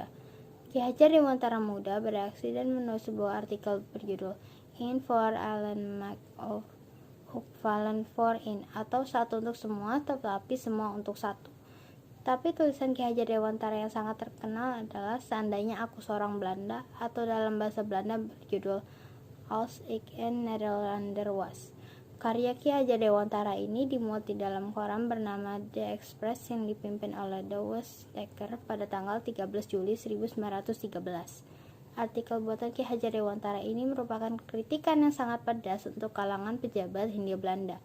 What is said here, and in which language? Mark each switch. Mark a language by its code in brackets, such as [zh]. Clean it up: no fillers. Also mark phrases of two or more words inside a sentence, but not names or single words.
[id] Ki Hajar Dewantara Muda bereaksi dan menulis sebuah artikel berjudul In for Allen Mac of Vallen for In, atau satu untuk semua tetapi semua untuk satu. Tapi tulisan Ki Hajar Dewantara yang sangat terkenal adalah Seandainya Aku Seorang Belanda, atau dalam bahasa Belanda berjudul [nl] Als ik een Nederlander was. [id] Karya Ki Hajar Dewantara ini dimuat di dalam koran bernama The Express yang dipimpin oleh Douwe Dekker pada tanggal 13 Juli 1913. Artikel buatan Ki Hajar Dewantara ini merupakan kritikan yang sangat pedas untuk kalangan pejabat Hindia Belanda.